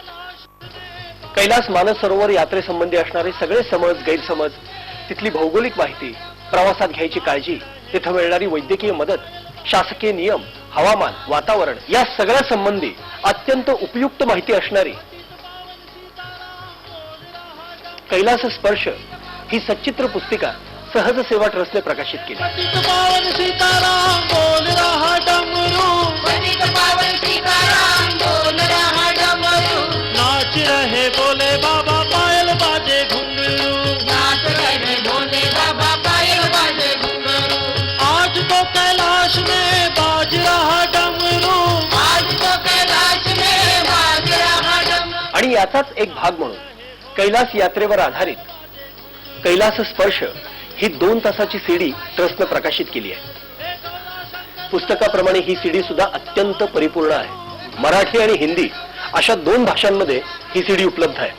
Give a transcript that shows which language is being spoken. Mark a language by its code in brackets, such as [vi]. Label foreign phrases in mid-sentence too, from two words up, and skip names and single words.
[mr] कैलास मानस सरोवर यात्रेसंबंधी असणारे सगळे समज, गैरसमज, तिथली भौगोलिक माहिती, प्रवासात घ्यायची काळजी, तिथं मिळणारी वैद्यकीय मदत, शासकीय नियम, हवामान, वातावरण या सगळ्या संबंधी अत्यंत उपयुक्त माहिती असणारी कैलास स्पर्श ही सच्चित्र पुस्तिका सहज सेवा ट्रस्टने प्रकाशित केली. [hi] नाच रहे बोले बाबा पायल बाजे घुंघरू, नाच रहे बोले बाबा पायल बाजे घुंघरू, आज तो कैलाश में बाज रहा डमरू, आज तो कैलाश में बाज रहा डमरू. [mr] आणि याचाच एक भाग म्हणून कैलास यात्रेवर आधारित कैलास स्पर्श ही 2 तासाची सीडी ट्रस्टने प्रकाशित केली आहे. पुस्तकाप्रमाणे ही सीडी सुद्धा अत्यंत परिपूर्ण आहे. मराठी आणि हिंदी अशा 2 भाषांमध्ये ही सीडी उपलब्ध आहे.